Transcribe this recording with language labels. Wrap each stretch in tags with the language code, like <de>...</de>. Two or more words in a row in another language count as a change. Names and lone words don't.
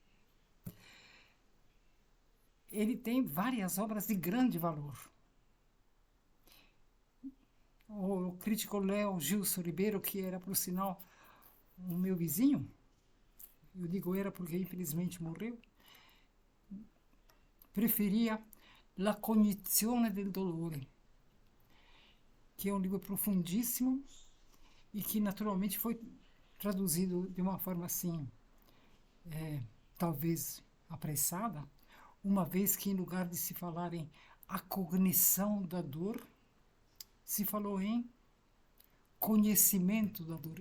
<pt>Ele tem várias obras de grande valor. O crítico Léo Gilson Ribeiro, que era, por sinal, o meu vizinho, eu digo era porque infelizmente morreu, preferia La cognizione del dolore, que é um livro profundíssimo e que naturalmente foi traduzido de uma forma assim, talvez apressada, uma vez que em lugar de se falar em a cognição da dor, se falou em conhecimento da dor.</pt>